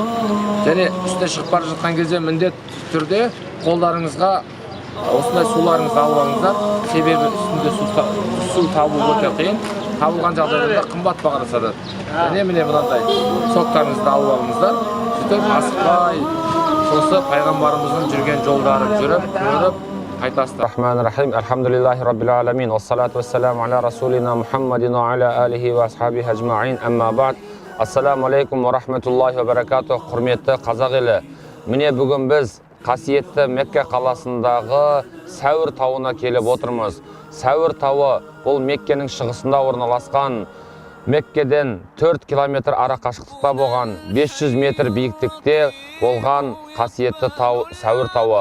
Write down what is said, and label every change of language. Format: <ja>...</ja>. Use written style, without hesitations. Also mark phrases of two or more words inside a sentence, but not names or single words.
<kk>Және үстіне шығып бара жатқан кезде міндетті түрде қолдарыңызға осындай суларыңызды алып алыңыздар. Себебі үстінде су табу өте қиын. Табылған жағдайда қымбат бағаға сатады. Және міне мынандай соқтарыңызды алып алыңыздар. Сөйтіп асықпай сосы пайғамбарымыздың жүрген жолдарын жүріп, көріп қайтасыздар.</kk> <ar>الرحمن الرحيم. الحمد لله رب العالمين والصلاة والسلام على رسولنا محمد وعلى آله وأصحابه أجمعين. أما بعد. السلام عليكم ورحمة الله وبركاته.</ar> <kk>Құрметті қазақ елі. Міне бүгін біз қасиетті Мекке қаласындағы Сәуір тауына келіп отырмыз. Сәуір тауы бұл Меккенің шығысында орналасқан, Меккеден 4 километр ара қашықтықта болған, 500 метр биіктікте болған қасиетті тау Сәуір тауы.</kk>